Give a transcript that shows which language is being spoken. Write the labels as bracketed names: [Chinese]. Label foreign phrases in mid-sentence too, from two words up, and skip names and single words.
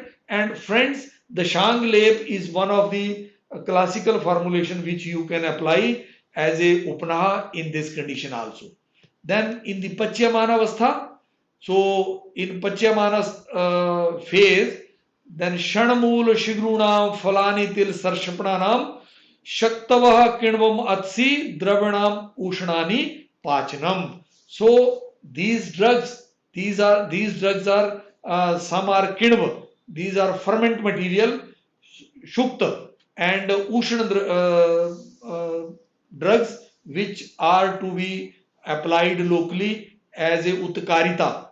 [English] And friends, the Shang Lep is one of the classical formulation which you can apply as a Upanaha in this condition also. Then in the Pachyamana so in Pachyamana phase, then [Sanskrit] शणमूल शिग्रूणां फलानि तिल सर्षपाणां शक्तवः किण्वम् अतसी द्रवणम् उष्णानि पचनम्. [English] So these drugs, these drugs are some are kinva, these are ferment material, shukta, and ushna drugs which are to be applied locally as a utkarita.